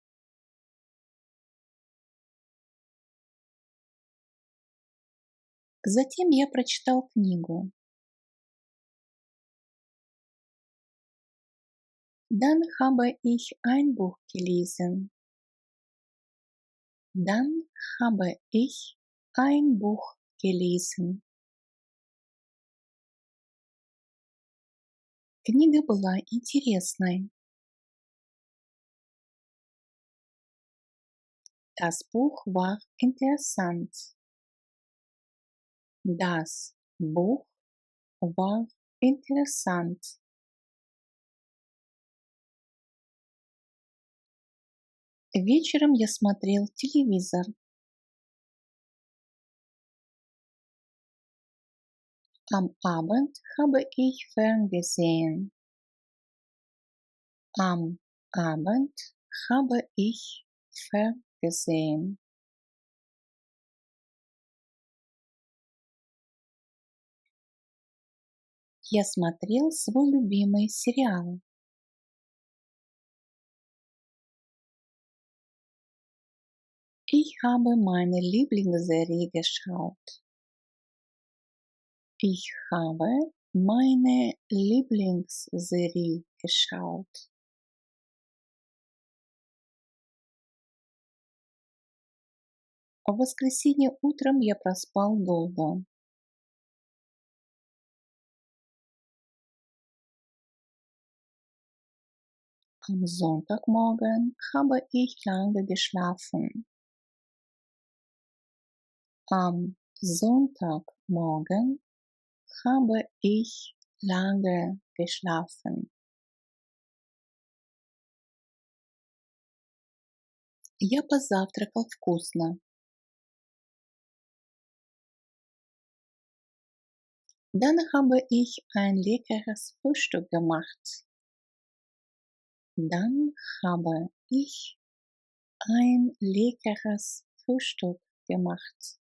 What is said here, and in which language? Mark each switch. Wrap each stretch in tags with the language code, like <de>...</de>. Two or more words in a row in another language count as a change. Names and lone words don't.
<ru>Затем я прочитал книгу.</ru> <de>Dann habe ich ein Buch gelesen. Dann habe ich ein Buch gelesen.</de> <ru>Книга была интересной.</ru> <de>Das Buch war interessant. Das Buch war interessant.</de> <ru>Вечером я смотрел телевизор.</ru> <de>Am Abend habe ich ferngesehen. Am Abend habe ich ferngesehen.</de> <ru>Я смотрел свой любимый сериал.</ru> <de>Ich habe meine Lieblingsserie geschaut. Ich habe meine Lieblingsserie geschaut.</de> <ru>В воскресенье утром я проспал долго.</ru> <de>Am Sonntagmorgen habe ich lange geschlafen. Am Sonntagmorgen habe ich lange geschlafen.</de> <ru>Я позавтракал вкусно.</ru> <de>Dann habe ich ein leckeres Frühstück gemacht. Dann habe ich ein leckeres Frühstück gemacht.</de>